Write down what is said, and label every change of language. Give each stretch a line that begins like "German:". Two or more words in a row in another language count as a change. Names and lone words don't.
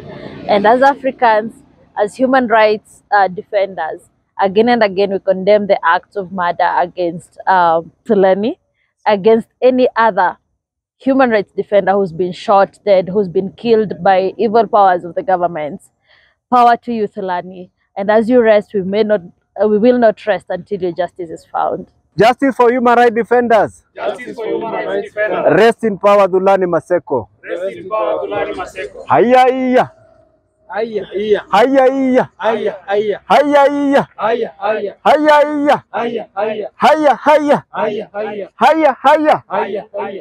English: And as Africans, as human rights defenders, again and again we condemn the acts of murder against Thulani, against any other human rights defender who's been shot dead, who's been killed by evil powers of the government. Power to you, Thulani. And as you rest, we will not rest until your justice is found. Justice for human rights defenders. Justice for human rights defenders. Rest in power, Thulani Maseko. Rest in power, Thulani Maseko. Hiya, hiya. Hiya, hiya. Hiya, hiya. Hiya, hiya. Hiya, hiya. Hiya, hiya. Hiya, hiya. Hiya, hiya. Hiya, hiya. Hiya, hiya. Hiya, hiya. Hiya, hiya.